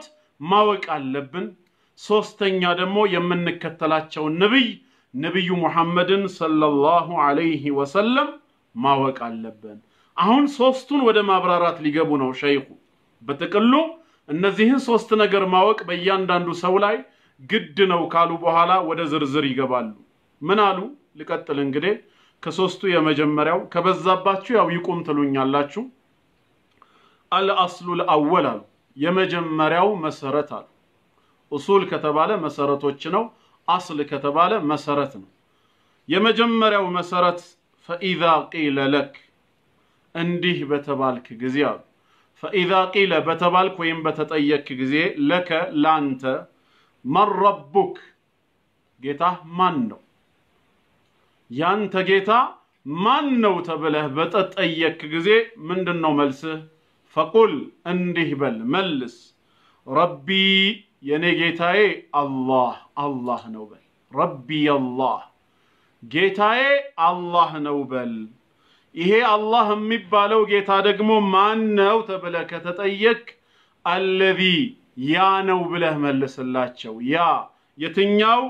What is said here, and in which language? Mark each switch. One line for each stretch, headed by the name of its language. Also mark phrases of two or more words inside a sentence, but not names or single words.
Amharic: ማወቅ አለብን ሶስተኛ ደግሞ የምንከተላቸው ነብዩ ሙሐመድን
Arabic: صلى الله عليه وسلم
Amharic: ማወቅ አለብን አሁን ሶስቱን ወደ ማብራራት ሊገቡ ነው ሸይኹ በተቀሉ እነዚህን ሶስት ነገር ማወቅ በእያንዳንዱ ሰው ላይ ግድ ነው ካሉ በኋላ ወደ ዝርዝር ይገባሉ ምን አሉ ልቀጥል እንግዲህ ከሶስቱ የመጀመሪያው ከበዛባችሁ ያው ይቆም ትሉኛላችሁ
Arabic: الأصل الأول
Amharic: የመጀመሪያው መሰረት አሉ ኡሱል ከተባለ መሰረቶች ነው አስል ከተባለ መሰረት ነው የመጀመሪያው መሰረት
Arabic: فإذا قيل لك
Amharic: እንዲህ በተባልክ ጊዜ አሉ
Arabic: فإذا قيل
Amharic: በተባልክ ወይም በተጠየቅክ ጊዜ ለከ ላንተ
Arabic: من ربك
Amharic: ጌታ ማን ነው ያንተ ጌታ ማን ነው ተብለህ በተጠየቅክ ጊዜ ምንድነው መልስህ فقل እንዲህ በል መልስ ረቢ የኔ ጌታዬ አላህ ነው በል
Arabic: ربي الله
Amharic: ጌታዬ አላህ ነው በል ይሄ አላህ የሚባለው ጌታ ደግሞ ማን ነው ተብለህ ከተጠየቅ الذي ያ ነው ብለህ መልስላቸው ያ የትኛው